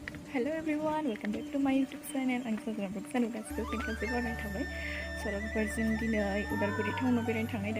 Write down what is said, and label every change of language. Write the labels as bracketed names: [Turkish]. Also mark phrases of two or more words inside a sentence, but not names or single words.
[English] Hello everyone, welcome back to my YouTube channel. [Bodo] I'm Sanjana Boro गासिबो फिन खनसे बरायनाय थाबाय। सल'फोर जों दिनै उदालगुरि टाउनाव बेरायनो थांनायदों।